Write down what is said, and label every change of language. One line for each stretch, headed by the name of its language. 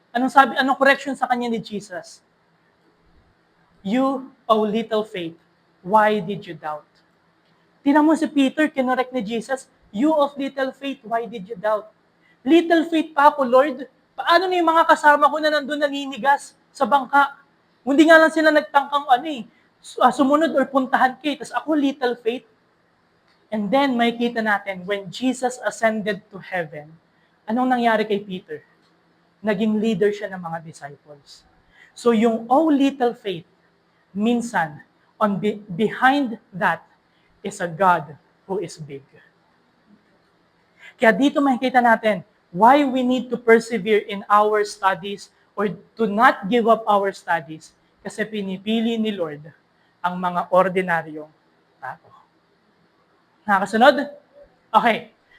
Filipino: Anong correction sa kanya ni Jesus?
English: You, O little faith, why did you doubt?
Filipino: Tingnan mo si Peter, kinorek ni Jesus,
English: you of little faith, why did you doubt? Little faith
Filipino: pa ako, Lord. Paano na yung mga kasama ko na nandun naninigas sa bangka? Hindi nga lang sila nagtangkang sumunod or puntahan kay, tas ako little faith.
English: And then,
Filipino: makikita natin,
English: when Jesus ascended to heaven,
Filipino: anong nangyari kay Peter? Naging leader siya ng mga disciples.
English: So yung oh little faith, minsan, behind that is a God who is big.
Filipino: Kaya dito makikita natin
English: why we need to persevere in our studies or to not give up our studies
Filipino: kasi pinipili ni Lord ang mga ordinaryong tao. Nakakasunod?
English: Okay.